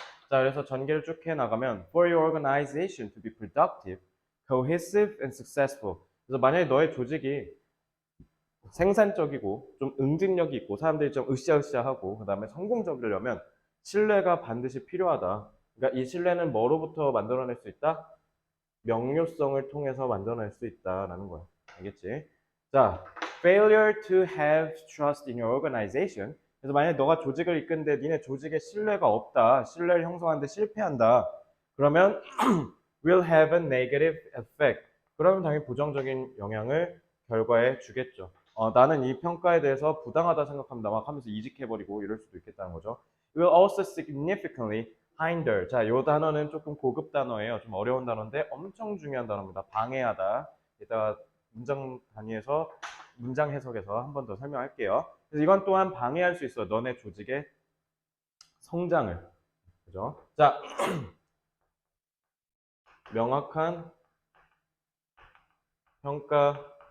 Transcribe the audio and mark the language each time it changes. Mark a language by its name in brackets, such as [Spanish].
[Korean] 자, 그래서 전개를 쭉 해나가면 [English] For your organization to be productive, cohesive and successful. [Korean] 그래서 만약에 너의 조직이 생산적이고 좀 응집력이 있고 사람들이 좀 으쌰으쌰하고 그 다음에 성공적이려면 신뢰가 반드시 필요하다. 그러니까 이 신뢰는 뭐로부터 만들어낼 수 있다? 명료성을 통해서 만들어낼 수 있다라는 거야. 알겠지? 자, [English] failure to have trust in your organization. [Korean] 그래서 만약에 너가 조직을 이끄는데 니네 조직에 신뢰가 없다. 신뢰를 형성하는데 실패한다. 그러면 [English] will have a negative effect. [Korean] 그러면 당연히 부정적인 영향을 결과에 주겠죠. 나는 이 평가에 대해서 부당하다 생각합니다. 막 하면서 이직해버리고 이럴 수도 있겠다는 거죠. [English] Will also significantly hinder. [Korean] 자, 요 단어는 조금 고급 단어예요. 좀 어려운 단어인데 엄청 중요한 단어입니다. 방해하다. 이따가 문장 단위에서 문장 해석에서 한 번 더 설명할게요. 그래서 이건 또한 방해할 수 있어. 너네 조직의 성장을. 그죠? 자, 명확한 평가